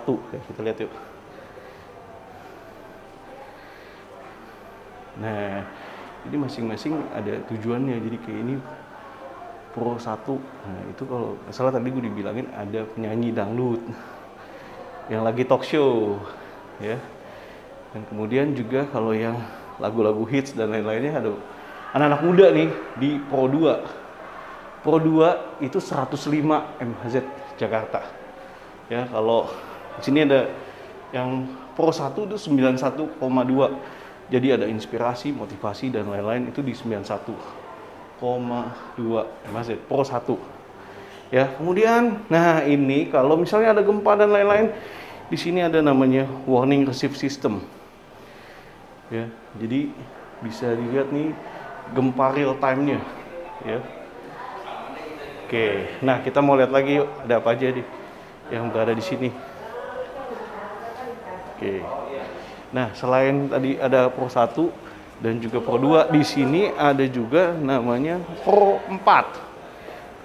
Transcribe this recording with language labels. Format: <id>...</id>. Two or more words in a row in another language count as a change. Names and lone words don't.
<id>Ya, kita lihat yuk. Nah, ini masing-masing ada tujuannya. Jadi kayak ini Pro 1. Nah, itu kalau nggak salah tadi gue dibilangin ada penyanyi dangdut yang lagi</id> <en>talk show</en> <id>ya. Dan kemudian juga kalau yang lagu-lagu hits dan lain-lainnya ada anak-anak muda nih di Pro 2. Pro 2 itu 105 MHz Jakarta. Ya, kalau di sini ada yang Pro 1 itu 91,2. Jadi ada inspirasi, motivasi, dan lain-lain itu di 91,2 MHz Pro 1. Ya, kemudian, nah ini kalau misalnya ada gempa dan lain-lain, di sini ada namanya</id> <en>warning receive system.</en> <id>Ya, jadi bisa dilihat nih gempa</id> <en>real time-</en> <id>nya. Ya. Oke, nah kita mau lihat lagi yuk, ada apa aja nih yang berada di sini. Oke. Nah, selain tadi ada Pro 1 dan juga Pro 2, di sini ada juga namanya Pro 4.</id>